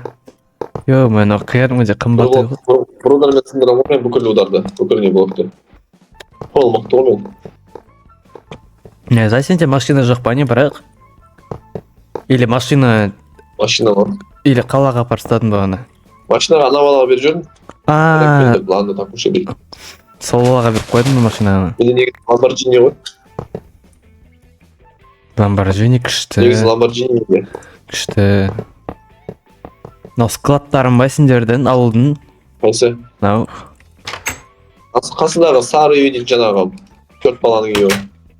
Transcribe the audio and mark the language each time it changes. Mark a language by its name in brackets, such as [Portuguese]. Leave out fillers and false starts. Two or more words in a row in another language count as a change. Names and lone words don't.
[Kazakh] Е-май, мынау кәдімгідей қымбат үй ғой. бір удармен сындырамын ғой мен бүкіл ударды, бүкіл не блокты. Ол мықты ғой мен. Найза, сенде машина жоқ па не, бірақ? Или машина... Машина бар. Или қалаға апарып тастадың ба оны? Машинаға ана балаға беріп жүрдім. [Russian] Ладно, так уж и быть. [Kazakh] Сол балаға беріп қойдың ба машинаны? Менде негізі Lamborghini ғой. Lamborghini күшті. Негізі Lamborghini менде. Күшті. Мынау складтарың ба сендердің, ауылдың? Қайсы? Мынау. Қасындағы сары үй дейді жаңағы 4 баланың үйі ғой.